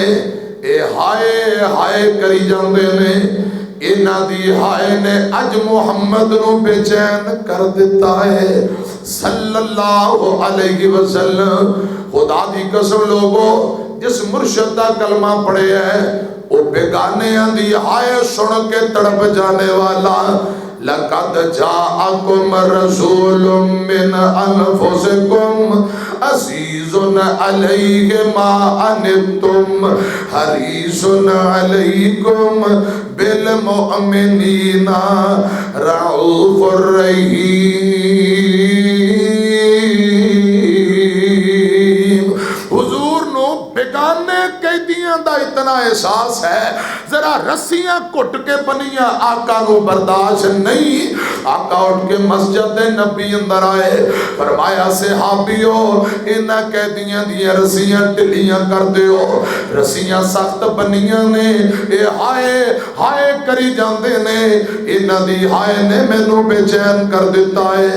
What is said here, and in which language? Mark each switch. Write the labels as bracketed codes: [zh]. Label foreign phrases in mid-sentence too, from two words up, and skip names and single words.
[pa] اے ہائے ہائے کری جاندے نے. انہاں دی ہائے نے اج محمد نو بے چین کر دیتا ہے [ar] صلی اللہ علیہ وسلم. [pa] خدا دی قسم لوگو جس مرشد دا کلمہ پڑھے ہے وہ بیگانیاں دی ہائے سن کے تڑپ جانے والا [ar] لقد جاءكم رسول من أنفسكم عزيز عليه ما عنتم حريص عليكم بالمؤمنين رءوف رحيم. [pa] حضور نوں بیگانے قیدیاں دا اتنا احساس ہے، ذرا رسیاں گھٹ کے بنیاں آقا کو برداشت نہیں. آقا اٹھ کے مسجد نبی اندر آئے، فرمایا صحابیو انہاں قیدیاں دیاں رسیاں ڈھلیاں کر دیو، رسیاں سخت بنیاں نے، یہ ہائے ہائے کری جاندے نے، انہاں دی ہائے نے مینوں بے چین کر دتا ہے.